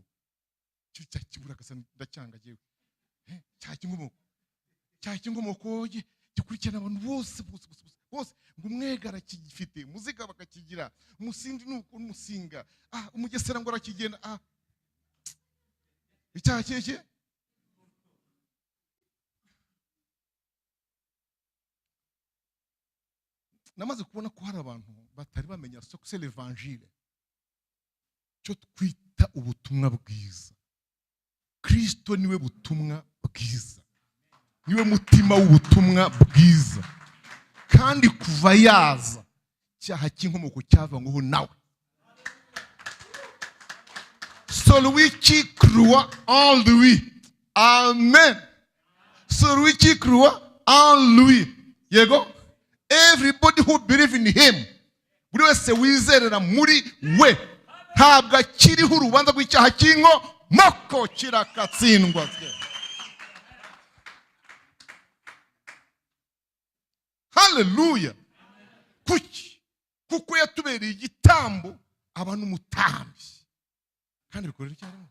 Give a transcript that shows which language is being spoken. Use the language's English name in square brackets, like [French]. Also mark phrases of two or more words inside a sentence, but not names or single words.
[Kinyarwanda] Cyo cyakibura gasa ndacyanga jewe. Cyaha cy'inkomoko gikurikirana abantu bose ngo umwega arakigifite, muziga bakakigira, umusindi nuko umusinga, umugesera ngo arakigenda. Icyaha cyeke namaze kubona ko hari abantu batari bamenya [French] c'est l'évangile, [Kinyarwanda] cyo twita ubutumwa bwiza. Kristo niwe butumwa bwiza, niwe mutima w'ubutumwa bwiza, kandi kuva yaza cyaha cy'inkomoko cyavanyweho nawe. [French] Celui qui croit en lui, amen. Celui qui croit en lui, [Kinyarwanda] yego. [English] Everybody who believe in him, [Kinyarwanda] buri wese wizerera muri we, ntabwo akiriho urubanza rw'icyaha cy'inkomoko, kirakatsindwa. Haleluya. Kuko yatubereye igitambo aba n'umutambyi, kandi bikorera icyarimwe.